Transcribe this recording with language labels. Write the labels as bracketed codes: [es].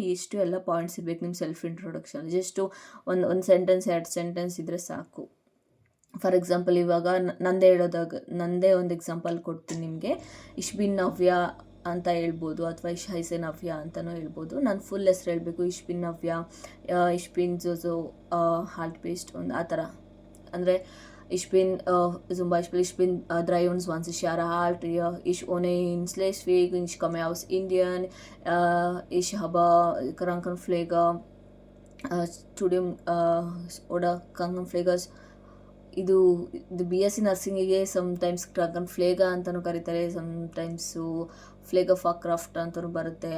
[kn] ಇಷ್ಟು ಎಲ್ಲ ಪಾಯಿಂಟ್ಸ್ ಇರಬೇಕು ನಿಮ್ಮ ಸೆಲ್ಫ್ ಇಂಟ್ರೊಡಕ್ಷನ್. ಜಸ್ಟು ಒಂದು ಸೆಂಟೆನ್ಸ್ 2 ಸೆಂಟೆನ್ಸ್ ಇದ್ದರೆ ಸಾಕು. ಫಾರ್ ಎಕ್ಸಾಂಪಲ್ ಇವಾಗ ನಂದೇ ಒಂದು ಎಕ್ಸಾಂಪಲ್ ಕೊಡ್ತೀನಿ ನಿಮಗೆ. ಇಶ್ಬಿನ್ ನವ್ಯ ಅಂತ ಹೇಳ್ಬೋದು, ಅಥವಾ ಹೈಸೆ ನವ್ಯ ಅಂತಲೂ ಹೇಳ್ಬೋದು. ನಾನು ಫುಲ್ ಹೆಸ್ರು ಹೇಳಬೇಕು, ಇಶ್ಬಿನ್ ನವ್ಯ, ಇಶ್ಬಿನ್ ಜೋಜೋ ಹಾಲ್ಟ್ ಪೇಸ್ಟ್ ಒಂದು ಆ ಥರ. [de] ಅಂದರೆ ich bin zum Beispiel, ich bin 23 Jahre alt, ich wohne in Schleswig, ich komme aus Indien, ich habe Krankenpfleger, Studium oder Krankenpflegers. [kn] ಇದು BSc ನರ್ಸಿಂಗಿಗೆ ಸಮ್ಟೈಮ್ಸ್ ಕ್ರಾಫ್ಟ್ ಅಂತಲೂ ಕರೀತಾರೆ, ಸಮ್ಟೈಮ್ಸು ಫ್ಲೇಗರ್ ಫಾರ್ ಕ್ರಾಫ್ಟ್ ಅಂತಲೂ ಬರುತ್ತೆ.